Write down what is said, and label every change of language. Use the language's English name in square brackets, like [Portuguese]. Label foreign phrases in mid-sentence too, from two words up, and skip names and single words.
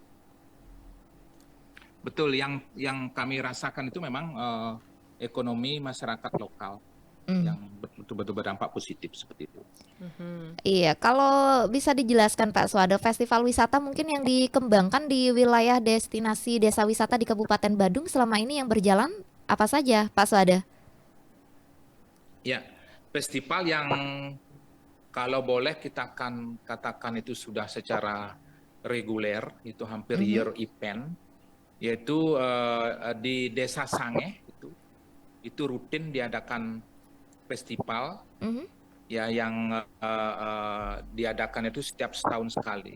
[Indonesian] Betul, yang kami rasakan itu memang ekonomi masyarakat lokal yang betul-betul berdampak positif seperti itu. Iya, kalau bisa dijelaskan Pak Suwade, festival wisata mungkin yang dikembangkan di wilayah destinasi desa wisata di Kabupaten Badung selama ini yang berjalan apa saja, Pak Suwade? Ya, festival yang kalau boleh kita akan katakan itu sudah secara reguler, itu hampir [English] year event, [Indonesian] yaitu di Desa Sange itu rutin diadakan festival ya yang diadakan itu setiap setahun sekali.